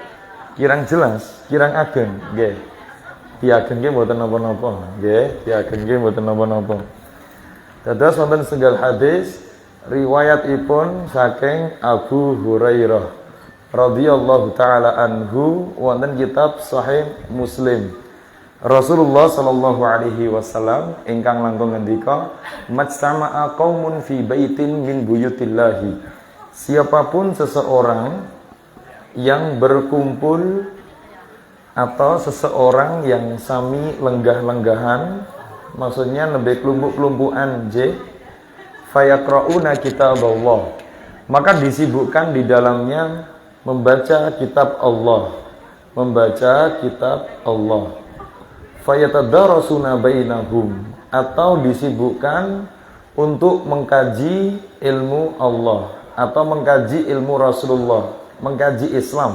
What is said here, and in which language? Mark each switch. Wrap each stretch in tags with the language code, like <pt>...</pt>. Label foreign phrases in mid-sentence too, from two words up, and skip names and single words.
<jv>Kirang jelas, kirang ageng nggih. Diageng nggih boten napa-napa. Nggih, diageng nggih boten napa-napa. Dados wonten setunggal hadis riwayatipun saking Abu Hurairah</jv> <ar>radhiyallahu taala anhu</ar> <jv>wonten kitab Sahih Muslim. Rasulullah</jv> <ar>sallallahu alaihi wasallam</ar> <jv>ingkang langkung ngendika,</jv> <ar>majtama'a qaumun fi baitin min buyutillahi.</ar> <id>Siapapun seseorang yang berkumpul atau seseorang yang</id> <jv>sami lenggah-lenggahan,</jv> <id>maksudnya</id> <jv>nembe kelompok-kelompokan</jv> <ar>fayaqrauna kitaballah,</ar> <id>maka disibukkan di dalamnya membaca kitab Allah, membaca kitab Allah.</id> <ar>Fayatadarasuna bainahum,</ar> <id>atau disibukkan untuk mengkaji ilmu Allah atau mengkaji ilmu Rasulullah, mengkaji Islam.</id>